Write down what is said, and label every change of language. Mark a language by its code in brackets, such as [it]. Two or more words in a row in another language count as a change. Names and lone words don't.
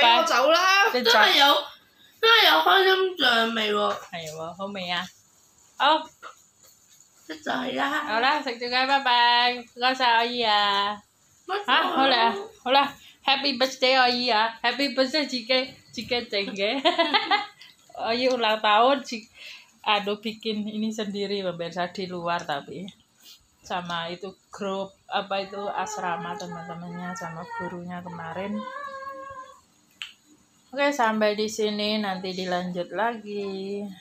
[yue] 俾我走啦！真係有開心醬味喎。係喎，好味啊！好。就係啦。好啦，食咗雞，拜拜，唔該曬阿姨啊！嚇，好啦，好啦， [en] Happy birthday [yue] 阿姨啊， [en] Happy birthday [yue] 自己整嘅，阿姨 [id] ulang tahun bikin ini sendiri pemirsa di luar tapi sama itu grup apa itu asrama teman-temannya sama gurunya kemarin. Oke, sampai di sini nanti dilanjut lagi.